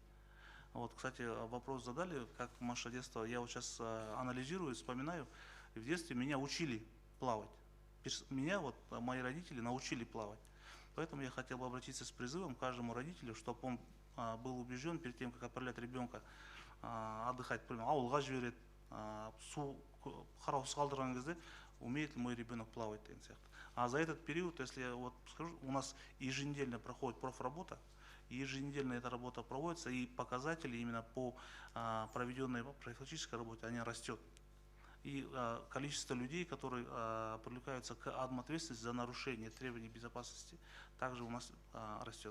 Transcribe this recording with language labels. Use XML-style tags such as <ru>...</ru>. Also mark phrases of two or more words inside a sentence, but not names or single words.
<ru>Вот, кстати, вопрос задали, как наше детство, я вот сейчас анализирую, вспоминаю, в детстве меня учили плавать. меня вот мои родители научили плавать. Поэтому я хотел бы обратиться с призывом к каждому родителю, чтобы он был убежден перед тем, как отправлять ребенка отдыхать, например,</ru> <kk>ауылға жібереді, су қараусыз қалдырған кезде,</kk> <ru>умеет ли мой ребенок плавать</ru> <kk>деген сияқты.</kk> <ru>А за этот период, если я вот скажу, у нас еженедельно проходит профработа, еженедельно эта работа проводится, и показатели именно по проведенной профилактической работе, они растет. И количество людей, которые привлекаются к ответственности за нарушение требований безопасности, также у нас растет.</ru>